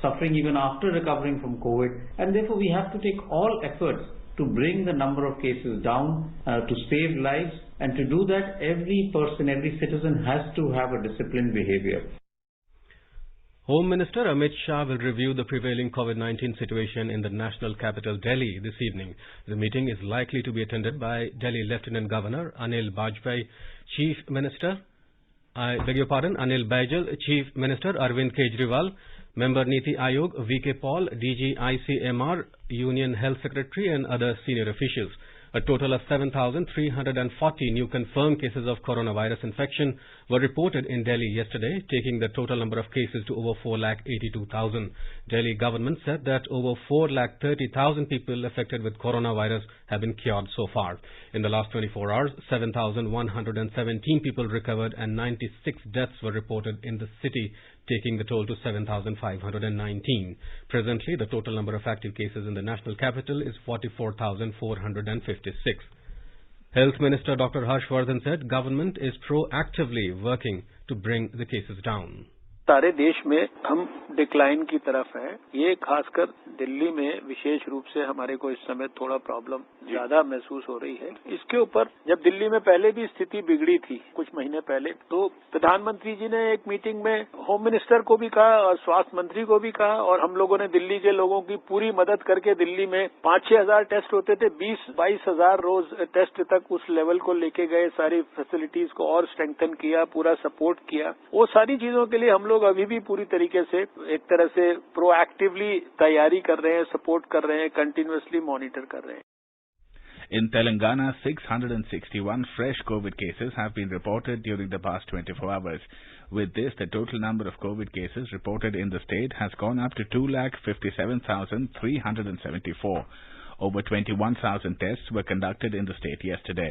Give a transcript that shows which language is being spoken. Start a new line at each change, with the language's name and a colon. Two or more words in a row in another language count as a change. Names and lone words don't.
English: suffering even after recovering from COVID, and therefore we have to take all efforts to bring the number of cases down, to save lives, and to do that every person, every citizen has to have a disciplined behavior. Home Minister Amit Shah will review the prevailing COVID-19 situation in the national capital Delhi this evening. The meeting is likely to be attended by Delhi Lieutenant Governor Anil Bajpai, Anil Baijal, Chief Minister Arvind Kejriwal, Member Niti Ayog VK Paul, DG ICMR, Union Health Secretary and other senior officials. A total of 7,340 new confirmed cases of coronavirus infection were reported in Delhi yesterday, taking the total number of cases to over 4,82,000. Delhi government said that over 4,30,000 people affected with coronavirus have been cured so far. In the last 24 hours, 7,117 people recovered and 96 deaths were reported in the city, taking the total to 7,519. Presently, the total number of active cases in the national capital is 44,456. Health Minister Dr. Harshvardhan said government is proactively working to bring the cases down.
Hindi: सारे देश में हम डिक्लाइन की तरफ है। ये खासकर दिल्ली में विशेष रूप से हमारे को इस समय थोड़ा प्रॉब्लम ज्यादा महसूस हो रही है। इसके ऊपर जब दिल्ली में पहले भी स्थिति बिगड़ी थी कुछ महीने पहले, तो प्रधानमंत्री जी ने एक मीटिंग में
English: home minister
Hindi: को भी कहा और स्वास्थ्य मंत्री को भी कहा, और हम लोगों ने दिल्ली के लोगों की पूरी मदद करके दिल्ली में 5-6 हजार टेस्ट होते थे, 20-22 हजार रोज टेस्ट तक उस लेवल को लेके गए, सारी फैसिलिटीज को और स्ट्रेंथन किया, पूरा सपोर्ट किया। वो सारी चीजों के लिए हम लोग अभी भी पूरी तरीके से एक तरह से प्रोएक्टिवली तैयारी कर रहे हैं, सपोर्ट कर रहे हैं,
English: continuously monitor
Hindi: कर रहे हैं।
English: In Telangana, 661 fresh COVID cases have been reported during the past 24 hours. With this, the total number of COVID cases reported in the state has gone up to 2,57,374. Over 21,000 tests were conducted in the state yesterday.